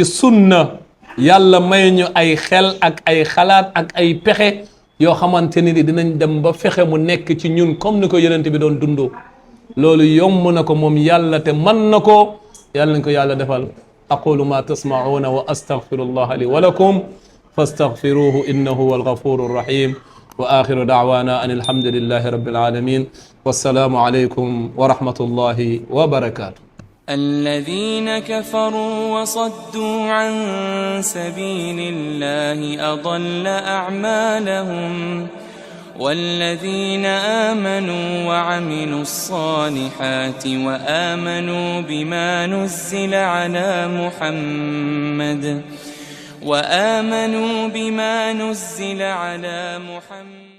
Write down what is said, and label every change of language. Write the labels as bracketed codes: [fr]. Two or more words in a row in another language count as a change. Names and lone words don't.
[wo] sunna yàlla may ñu ay xel ak ay xalaat ak ay pexe yoo xamante ni dinañ dem ba fexe mu nekk ci ñun comme ni ko yenent bi doon dundoo loolu yomb na ko moom yàlla te mën na ko yàlla nañ ko yàlla defal [ar] أقول ما تسمعون وأستغفر الله لي ولكم فاستغفروه إنه هو الغفور الرحيم وآخر دعوانا أن الحمد لله رب العالمين والسلام عليكم ورحمة الله وبركاته. الذين كفروا وصدوا عن سبيل الله أضل أعمالهم والذين آمنوا وعملوا الصالحات وآمنوا بما نزل على محمد